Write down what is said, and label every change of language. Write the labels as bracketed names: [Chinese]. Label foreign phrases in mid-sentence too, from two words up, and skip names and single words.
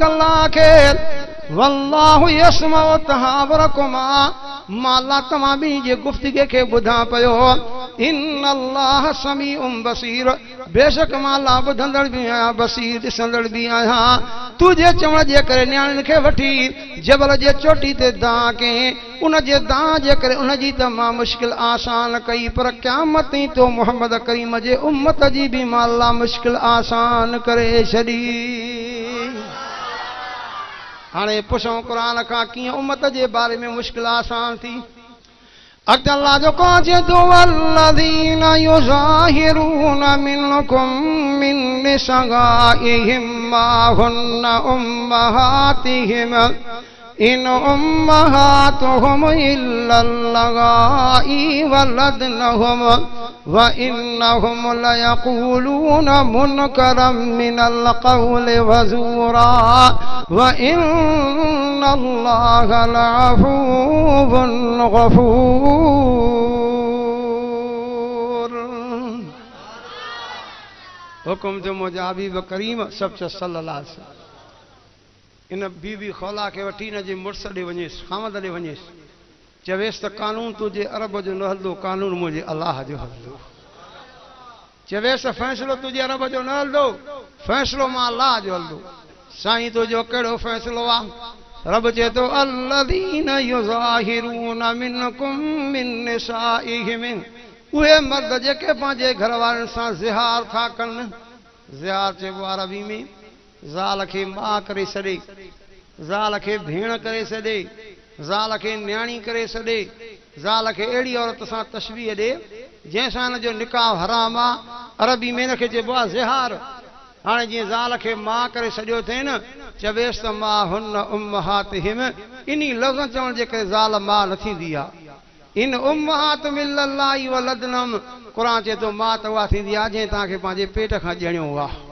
[Sindhi] अल्लाह खे [Arabic] والله يسمع تحاوركما [Sindhi] माला तव्हां ॿिन्ही जे गुफ़्तगीअ खे ॿुधां पियो [Arabic] إن الله سميع بصير [Sindhi] बेशक माला ॿुधंदड़ बि आहियां बसीर ॾिसंदड़ बि आहियां तुंहिंजे चवण जे करे नियाणियुनि खे वठी जबल जे चोटी ते दां कयईं उन जे दां जे करे उन जी त मां मुश्किल आसान कई पर क़यामत ताईं तो मुहम्मद करीम जे उम्मत जी बि माला मुश्किल आसान करे छॾी हाणे पुछूं क़ुरान खां कीअं उम्मत जे बारे में मुश्किल आसान थी अॻिते अल्लाह जो कौन जे दो [Arabic] والذين يظاهرون منكم من نسائهم ما هن أمهاتهم إن أمهاتهم إلا اللائي ولدنهم و إنهم ليقولون منكرا من القول و زورا و إن الله لعفو [Sindhi] गफ़ूर हुकुम जो मुंहिंजा हबीब करीम [Arabic] صلى الله عليه [Sindhi] वसल्लम इन बीबी खौला खे वठी हिन जे मुड़ुस ॾे वञेसि खामद ॾे वञेसि चवेसि त कानून तुंहिंजे अरब जो न हलंदो कानून मुंहिंजे अलाह जो हलंदो चवेसि त फ़ैसिलो तुंहिंजे अरब जो न हलंदो फ़ैसिलो मां अलाह जो हलंदो साईं तुंहिंजो कहिड़ो फ़ैसिलो आहे रब चए थो [Arabic] الذين يظاهرون منكم من نسائهم [Sindhi] उहे मर्द जेके पंहिंजे घर वारनि सां ज़िहार था कनि ज़िहार चइबो आहे अरबी में ज़ाल खे माउ करे छॾे ज़ाल खे भेण करे छॾे ज़ाल खे न्याणी करे छॾे ज़ाल खे अहिड़ी औरत सां तशबीह ॾे जंहिंसां हिन जो निकाह हराम आहे अरबी में हिनखे चइबो आहे ज़िहार हाणे जीअं ज़ाल खे माउ करे छॾियो अथई न चवेसि त मां हुन उम्महातिहिम इन्ही लफ़्ज़ चवण जे करे ज़ाल माउ न थींदी आहे [Arabic] إن أمهاتهم إلا اللائي ولدنهم [Sindhi] क़ुर चए थो माउ त उहा थींदी आहे जंहिं तव्हांखे पंहिंजे पेट खां ॼणियो आहे